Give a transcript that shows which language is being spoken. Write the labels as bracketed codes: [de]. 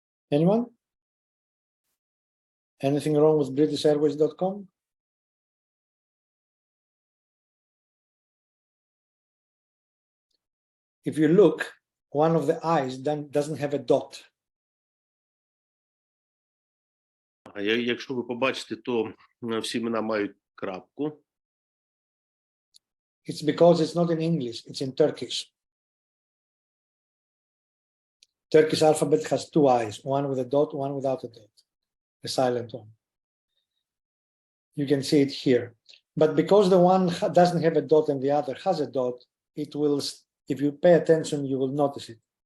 [en] Anyone? Anything wrong with BritishAirways.com? If you look, one of the eyes doesn't have a dot. [uk] Якщо ви побачите, то всі імена мають крапку. [en] It's because it's not in English, it's in Turkish. Turkish alphabet has two eyes, one with a dot, one without a dot, a silent one. You can see it here. But because the one doesn't have a dot and the other has a dot, it will, if you pay attention, you will notice it.